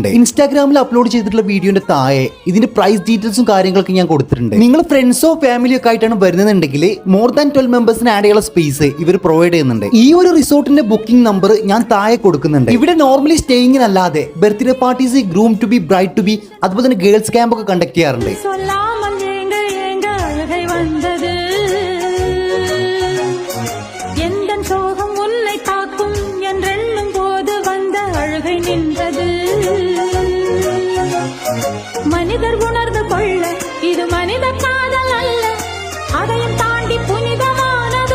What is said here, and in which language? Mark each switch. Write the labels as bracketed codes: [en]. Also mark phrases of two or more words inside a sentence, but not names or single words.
[ml] ഇൻസ്റ്റാഗ്രാമിൽ അപ്ലോഡ് ചെയ്തിട്ടുള്ള വീഡിയോന്റെ താഴെ ഇതിന്റെ [en] price details [ml] കാര്യങ്ങളൊക്കെ ഞാൻ കൊടുത്തിട്ടുണ്ട്. നിങ്ങൾ ഫ്രണ്ട്സോ ഫാമിലിയോ ഒക്കെ ആയിട്ടാണ് വരുന്നതെന്നുണ്ടെങ്കിൽ [en] more than [ml] 12 മെമ്പേഴ്സിന് ആഡ് ചെയ്യാനുള്ള സ്പേസ് ഇവർ പ്രൊവൈഡ് ചെയ്യുന്നുണ്ട്. ഈ ഒരു റിസോർട്ടിന്റെ [en] booking number [ml] ഞാൻ താഴെ കൊടുക്കുന്നുണ്ട്. ഇവിടെ നോർമലി സ്റ്റേയിങ്ങിനല്ലാതെ [en] birthday parties, groom to be, bride to be, [ml] അതുപോലെ തന്നെ [en] girls camp [ml] ഒക്കെ കണ്ടക്ട് ചെയ്യാറുണ്ട്. [ta] மனிதர் உணர்ந்து கொள்ள இது மனித காதல் அல்ல, அதையும் தாண்டி புனிதமானது.